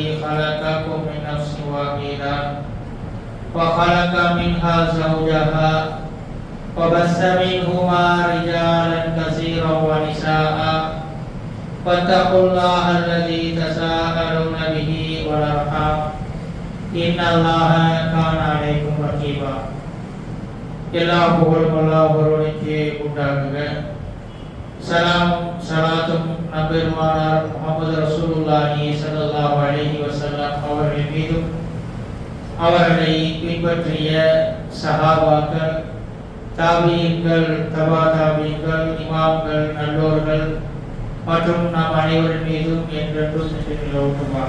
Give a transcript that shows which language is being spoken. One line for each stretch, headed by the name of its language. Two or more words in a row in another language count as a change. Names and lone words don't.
Arabic: خلقكم من نفس واحدة وخلق منها زوجها وبث منهما رجالا كثيرا ونساء واتقوا الله الذي تساءلون به والأرحام إن الله كان عليكم رقيبا
Tamil: எல்லா புகழும் அல்லாஹ் ஒருவனுக்கே உண்டாகுக. சலாமும் சலாத்தும் நபெருமானார் முஹம்மது ரசூலுல்லாஹி
Arabic: صلى الله عليه وسلم
Tamil: அவர்கள் மீதும் அவர்களை பின்பற்றிய சஹாபாக்கள், தாபீன்கள், தபா தாபீன்கள், இமாம்கள், நல்லோர்கள் மற்றும் நாம் அனைவரின் மீதும் என்றென்றும் நிலவட்டுமாக.